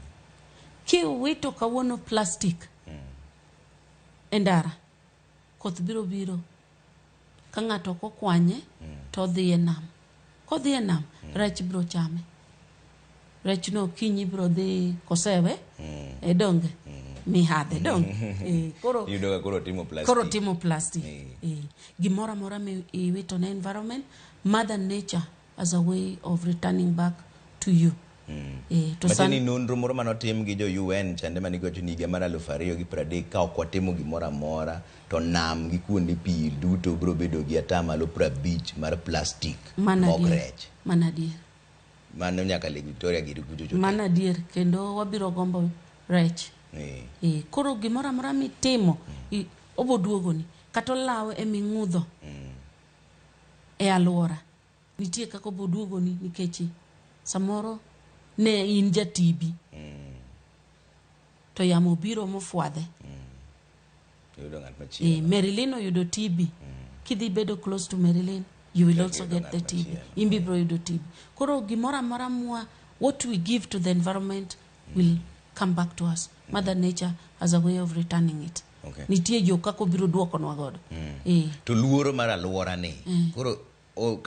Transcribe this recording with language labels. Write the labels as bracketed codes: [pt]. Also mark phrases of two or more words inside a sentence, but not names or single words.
[luo] Kiwito kawuono plastic endara, koth biro ka ng'ato kokwanye to dhi e nam. Kodhi e nam, rech biro chame. Rech no kinyi biro dhi kosewe e donge mihadhe donge. Koro timo plastic. Gimora mora mi iwito na [en] environment, Mother Nature as a way of returning back to you. [luo] Matini nonro moro manotim gi jo UN chande manigo chuniga mar 2030 ka ok watimo gimora mora to nam gi kuonde pi duto biro bedo gi atamalo 50 mar plastic mok rech. Manadier. Mano nyaka Lake Victoria giri kucho. Manadier kendo wabiro gombo rech. Koro gimora mora mitimo oboduogo ni kata lawe eming'udho e aluora. Nitie kako boduogo ni nikechi samoro ne in jatibi to yamo biro mofuadhe. Marilyn oyudo TB. Kidhi bedo [en] close to Marilyn, you will also get the TB. [luo] Imbi bro yudo TB. Koro gimora mora mwa, [en] what we give to the environment will come back to us. Mother Nature as a way of returning it. [luo] Nitie yo kako biro duoko nwa godo. To luoro mar aluora ni. Koro